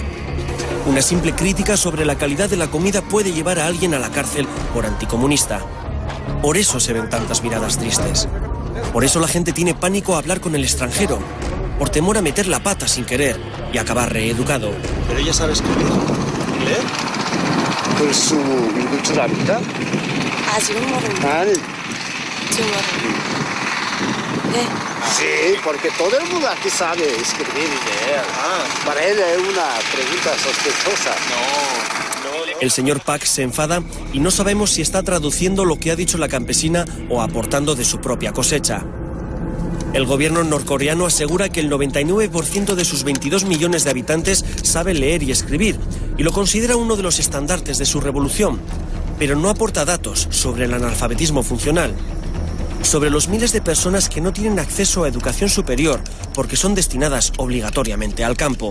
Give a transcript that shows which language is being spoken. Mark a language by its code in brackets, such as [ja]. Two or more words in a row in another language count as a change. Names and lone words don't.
[es] Una simple crítica sobre la calidad de la comida puede llevar a alguien a la cárcel por anticomunista. Por eso se ven tantas miradas tristes. Por eso la gente tiene pánico a hablar con el extranjero, por temor a meter la pata sin querer y acabar reeducado. Pero ella sabe escribir y leer. [ko] 글수 읽을 줄 압니까? 아직은 모릅니다. 아니. 지금 네. [es] Sí, porque todo el mundo aquí sabe escribir y leer. Para él es una pregunta sospechosa. El señor Pak se enfada y no sabemos si está traduciendo lo que ha dicho la campesina o aportando de su propia cosecha. El gobierno norcoreano asegura que el 99% de sus 22 millones de habitantes sabe leer y escribir y lo considera uno de los estandartes de su revolución, pero no aporta datos sobre el analfabetismo funcional, sobre los miles de personas que no tienen acceso a educación superior porque son destinadas obligatoriamente al campo.